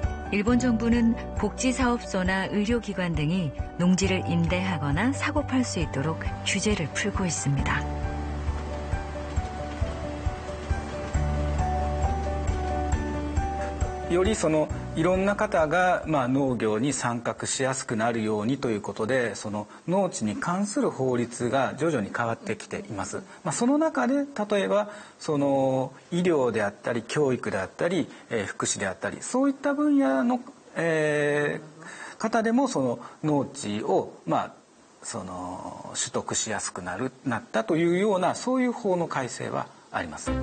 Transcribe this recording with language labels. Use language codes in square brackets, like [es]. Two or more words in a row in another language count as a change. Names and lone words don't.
[ko] 일본 정부는 복지사업소나 의료기관 등이 농지를 임대하거나 사고 팔 수 있도록 규제를 풀고 있습니다. [ja] よりいろんな方が、農業に参画しやすくなるようにということで、農地に関する法律が徐々に変わってきています。その中で例えば医療であったり教育であったり、福祉であったり、そういった分野の、方でも農地を取得しやすくなったというようなそういう法の改正はあります。